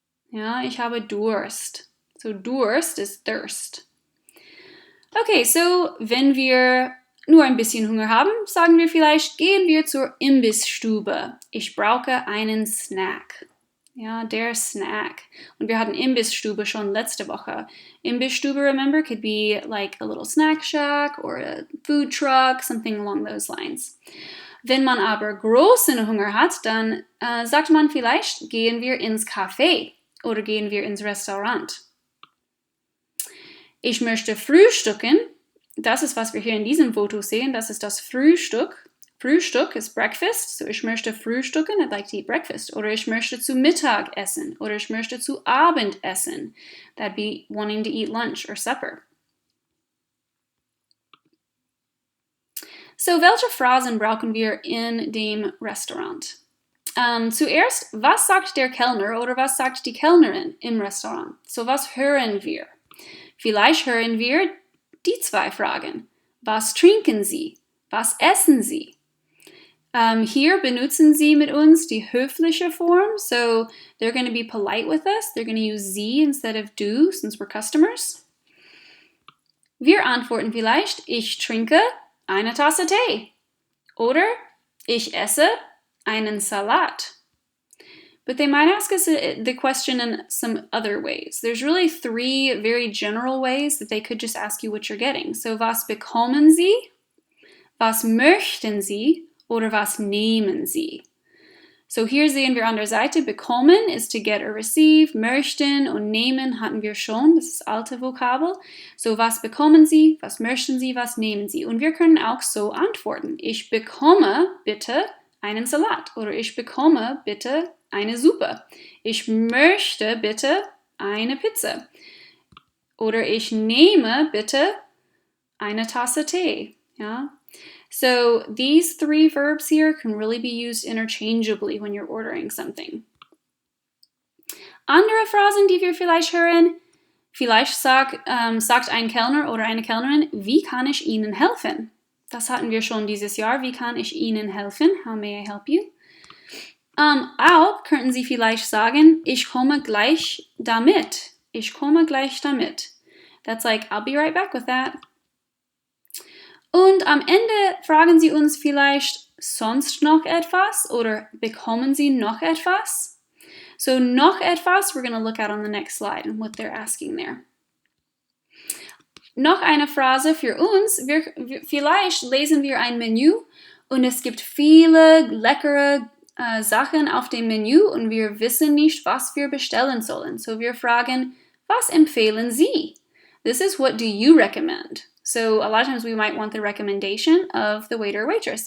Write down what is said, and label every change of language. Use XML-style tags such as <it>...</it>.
<de>Ja, ich habe Durst. So Durst ist Thirst. Okay, so wenn wir nur ein bisschen Hunger haben, sagen wir vielleicht, gehen wir zur Imbissstube. Ich brauche einen Snack. Ja, der Snack. Und wir hatten Imbissstube schon letzte Woche.</de> <en>Imbissstube, remember, could be like a little snack shack or a food truck, something along those lines.</en> <de>Wenn man aber großen Hunger hat, dann sagt man vielleicht, gehen wir ins Café oder gehen wir ins Restaurant. Ich möchte frühstücken. Das ist, was wir hier in diesem Foto sehen. Das ist das Frühstück. Frühstück ist Breakfast. So, ich möchte frühstücken.</de> <en>I'd like to eat breakfast.</en> <de>Oder ich möchte zu Mittag essen. Oder ich möchte zu Abend essen.</de> <en>That'd be wanting to eat lunch or supper.</en> <de>So, welche Phrasen brauchen wir in dem Restaurant? Zuerst, was sagt der Kellner oder was sagt die Kellnerin im Restaurant? So, was hören wir? Vielleicht hören wir die zwei Fragen. Was trinken Sie? Was essen Sie? Hier benutzen sie mit uns die höfliche Form.</de> <en>So they're going to be polite with us. They're going to use Sie instead of du, since we're customers.</en> <de>Wir antworten vielleicht, ich trinke eine Tasse Tee. Oder ich esse einen Salat.</de> <en>But they might ask us the question in some other ways. There's really three very general ways that they could just ask you what you're getting.</en> <de>So, was bekommen Sie? Was möchten Sie? Oder was nehmen Sie? So, hier sehen wir an der Seite, bekommen</de> <en>is to get or receive,</en> <de>möchten und nehmen hatten wir schon, das ist alte Vokabel. So, was bekommen Sie? Was möchten Sie? Was nehmen Sie? Und wir können auch so antworten. Ich bekomme bitte einen Salat oder ich bekomme bitte eine Suppe. Ich möchte bitte eine Pizza. Oder ich nehme bitte eine Tasse Tee. Ja?</de> <en>So these three verbs here can really be used interchangeably when you're ordering something.</en> <de>Andere Phrasen, die wir vielleicht hören, vielleicht sagt ein Kellner oder eine Kellnerin, wie kann ich Ihnen helfen? Das hatten wir schon dieses Jahr. Wie kann ich Ihnen helfen?</de> <en>How may I help you?</en> <de>Auch könnten Sie vielleicht sagen, ich komme gleich damit. Ich komme gleich damit.</de> <en>That's like, I'll be right back with that.</en> <de>Und am Ende fragen Sie uns vielleicht sonst noch etwas oder bekommen Sie noch etwas?</de> <en>So noch etwas, we're going to look at on the next slide and what they're asking there.</en> <de>Noch eine Phrase für uns. Vielleicht lesen wir ein Menü und es gibt viele leckere Sachen auf dem Menü und wir wissen nicht, was wir bestellen sollen. So wir fragen, was empfehlen Sie?</de> <en>This is what do you recommend? So a lot of times we might want the recommendation of the waiter or waitress.</en>